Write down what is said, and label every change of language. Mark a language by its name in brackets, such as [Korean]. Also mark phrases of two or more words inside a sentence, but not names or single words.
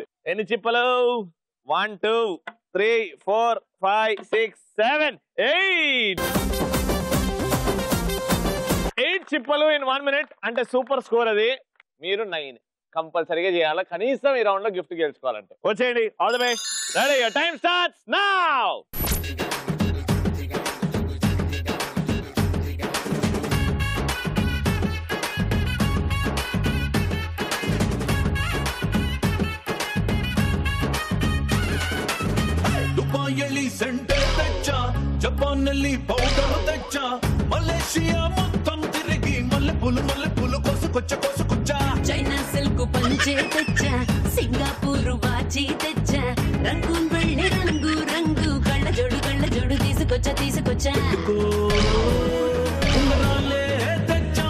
[Telugu] ఎన్ని చిప్పలు? 1, 2, 3, 4, 5, 6, 7, 8 చిప్పలు [English] in 1 minute [Telugu] అంటే సూపర్ స్కోర్. అది మీరు 9 కంపల్సరీగా చేయాలి కనీసం ఈ రౌండ్ లో గిఫ్ట్ గెలుచుకోవాలంటే. వచ్చేయండి. [English] all the best. [Telugu] రెడీ? [English] your time starts now. [Telugu] దుబాయల్లి సెంటె తెచ్చ, జపాన్నల్లి పౌడరు తెచ్చ, మలేషియా మొత్తం తిరిగి మల్లెపూలు కోసుకొచ్చ. చైనా సిల్క్ పంచే తెచ్చా, సింగపూర్ వాచి తెచ్చా, రంగూన్ వెళ్ళి రంగు రంగు కళ్ళ జోడు తీసుకొచ్చా ఉంగరాలే తెచ్చా,